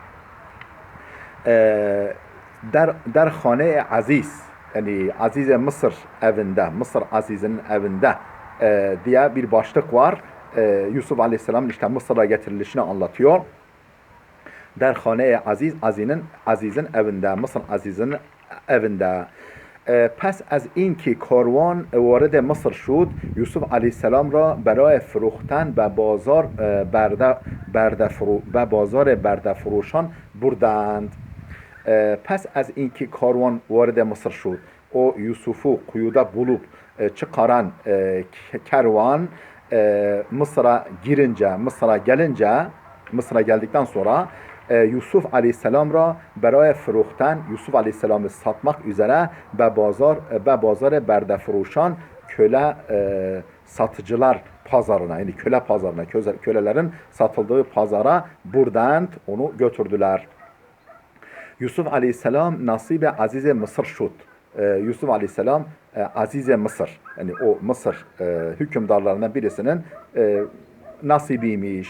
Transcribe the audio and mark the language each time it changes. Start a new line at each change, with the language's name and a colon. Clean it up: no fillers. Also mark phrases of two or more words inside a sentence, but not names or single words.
Persian: در خانه عزیز,
Turkish: yani Aziz Mısır evinde, Mısır Aziz'in evinde diye bir başlık var. Yusuf Aleyhisselam'ın işte Mısır'a getirilişini anlatıyor.
Persian: در خانه عزیز,
Turkish: Aziz'in evinde, Mısır Aziz'in evinde.
Persian: پس از اینکه کاروان وارد مصر شد یوسف علیه السلام را برای فروختن به بازار برده فروشان بردند. پس از اینکه کاروان وارد مصر شد.
Turkish: O Yusuf'u kuyuda bulup çıkaran kervan Mısır'a girince, Mısır'a geldikten sonra Yusuf Aleyhisselam ra
Persian: برای فروختن
Turkish: Yusuf Aleyhisselam'ı satmak üzere
Persian: به بازار برده فروشان
Turkish: köle satıcılar pazarına, yani köle pazarına, kölelerin satıldığı pazara buradan onu götürdüler.
Persian: یوسف علیه السلام نصیب عزیز مصر شد.
Turkish: Yusuf Aleyhisselam Aziz Mısır, yani o Mısır hükümdarlarından birisinin nasibiymiş.